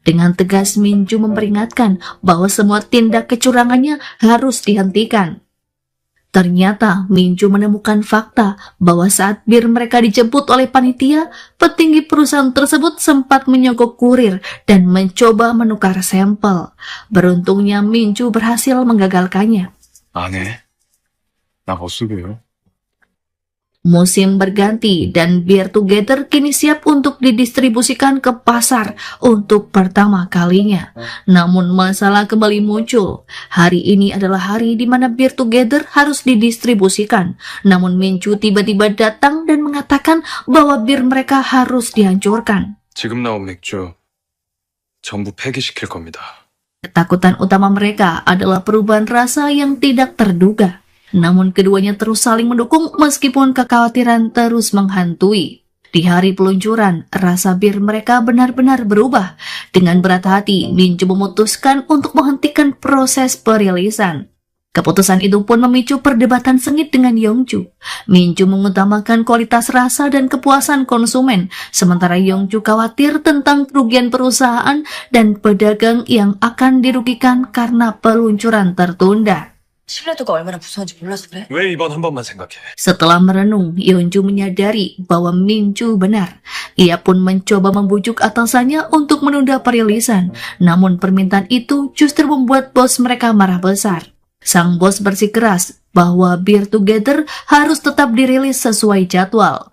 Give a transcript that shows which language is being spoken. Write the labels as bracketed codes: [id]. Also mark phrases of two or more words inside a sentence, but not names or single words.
[id] Dengan tegas Minju memperingatkan bahwa semua tindak kecurangannya harus dihentikan. Ternyata Minju menemukan fakta bahwa saat bir mereka dijemput oleh panitia, petinggi perusahaan tersebut sempat menyogok kurir dan mencoba menukar sampel. Beruntungnya Minju berhasil menggagalkannya. [ko] 안 해. 나 못 쓰게요. [id] Musim berganti dan Beer Together kini siap untuk didistribusikan ke pasar untuk pertama kalinya. Namun masalah kembali muncul. Hari ini adalah hari di mana Beer Together harus didistribusikan. Namun Minju tiba-tiba datang dan mengatakan bahwa bir mereka harus dihancurkan. [ko] 지금 나온 맥주 전부 폐기시킬 겁니다. [id] Ketakutan utama mereka adalah perubahan rasa yang tidak terduga. Namun keduanya terus saling mendukung meskipun kekhawatiran terus menghantui. Di hari peluncuran, rasa bir mereka benar-benar berubah. Dengan berat hati, Minju memutuskan untuk menghentikan proses perilisan. Keputusan itu pun memicu perdebatan sengit dengan Yongju. Minju mengutamakan kualitas rasa dan kepuasan konsumen, sementara Yongju khawatir tentang kerugian perusahaan dan pedagang yang akan dirugikan karena peluncuran tertunda. [ko] 신뢰도가 얼마나 무서운지 몰라서 그래? 왜 이번 한 번만 생각해? [id] Setelah merenung, Yonju menyadari bahwa Minju benar. Ia pun mencoba membujuk atasannya untuk menunda perilisan. Namun permintaan itu justru membuat bos mereka marah besar. Sang bos bersikeras bahwa Beer Together harus tetap dirilis sesuai jadwal.